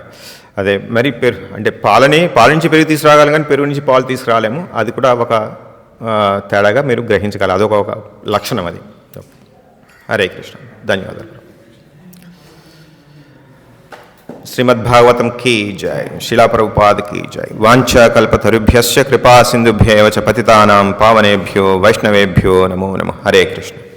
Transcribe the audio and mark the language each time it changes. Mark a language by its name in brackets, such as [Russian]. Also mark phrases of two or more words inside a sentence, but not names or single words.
[Telugu] అదే మరి అంటే పాల నుంచి పెరుగు తీసుకురాగలం, కానీ పెరుగు నుంచి పాలు తీసుకురాలేము. అది కూడా ఒక తేడాగా మీరు గ్రహించగలరు. అదొక లక్షణం అది. [Sanskrit] హరే కృష్ణ. [Telugu] ధన్యవాదాలు. [Hindi] श्रीमद्भागवतम् की जय. शिला प्रभुपाद की जय. [Sanskrit] వాంఛా కల్పతరుభ్యశ్చ కృపా సింధుభ్యేవ చ పతితానాం పావనేభ్యో వైష్ణవేభ్యో నమో నమః. హరే కృష్ణ.